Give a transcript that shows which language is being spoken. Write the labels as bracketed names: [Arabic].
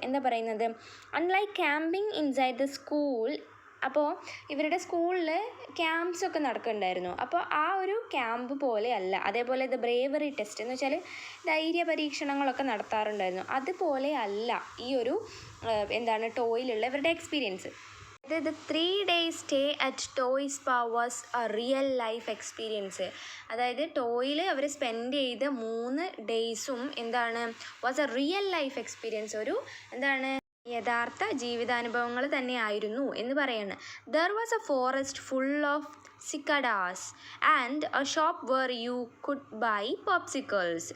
[Malayalam] എന്താ പറയുന്നത്, [English] unlike camping inside the school, [Malayalam] അപ്പോൾ ഇവരുടെ സ്കൂളിൽ ക്യാമ്പ്സൊക്കെ നടക്കുന്നുണ്ടായിരുന്നു. അപ്പോൾ ആ ഒരു ക്യാമ്പ് പോലെ അല്ല, അതേപോലെ [English] the bravery test [Malayalam] എന്ന് വെച്ചാൽ ധൈര്യ പരീക്ഷണങ്ങളൊക്കെ നടത്താറുണ്ടായിരുന്നു, അതുപോലെ അല്ല ഈ ഒരു ടോയിലുള്ള ഇവരുടെ experience. [English] The 3 days stay at Toy Spa was a real life experience. [Malayalam] അതായത് ടോയിൽ അവർ സ്പെൻഡ് ചെയ്ത 3 days-ഉം [English] was a real life experience, [Malayalam] ഒരു യഥാർത്ഥ ജീവിതാനുഭവങ്ങൾ തന്നെയായിരുന്നു എന്ന് പറയാണ്. [English] There was a forest full of cicadas and a shop where you could buy popsicles.